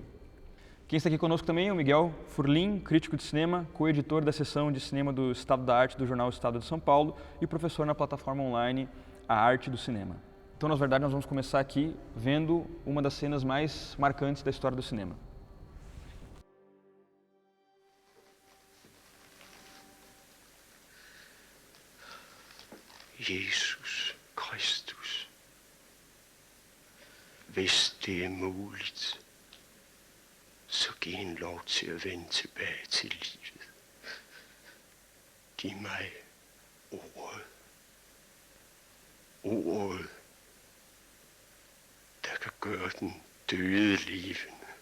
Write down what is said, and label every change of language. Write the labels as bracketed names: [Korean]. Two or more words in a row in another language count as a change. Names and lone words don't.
[Portuguese] Quem está aqui conosco também é o Miguel Furlim, crítico de cinema, co-editor da seção de cinema do Estado da Arte do jornal Estado de São Paulo e professor na plataforma online A Arte do Cinema. Então, na verdade, nós vamos começar aqui vendo uma das cenas mais marcantes da história do cinema. [Danish] Jesus Kristus, hvis det er muligt, så giv en lov til at vende tilbage til livet. Giv mig ordet. Ordet, der kan gøre den døde levende.